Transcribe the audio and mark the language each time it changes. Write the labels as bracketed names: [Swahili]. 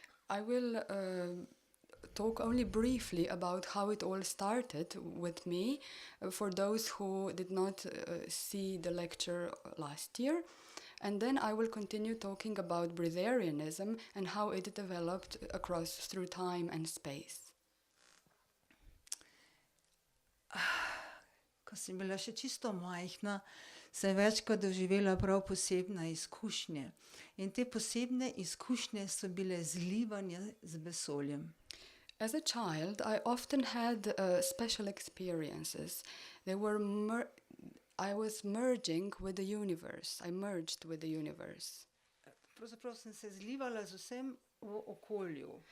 [English] I will talk only briefly about how it all started with me, for those who did not see the lecture last year. And then I will continue talking about breatharianism and how it developed through time and space. [Slovenian] ko sem bila še čisto majhna, sem večkrat doživela prav posebne izkušnje. In te posebne izkušnje so bile zlivanje z vesoljem. [English] As a child, I often had special experiences. They were I was merging with the universe. I merged with the universe. [Slovenian] Pravzaprav sem se zlivala z vsem v okolju.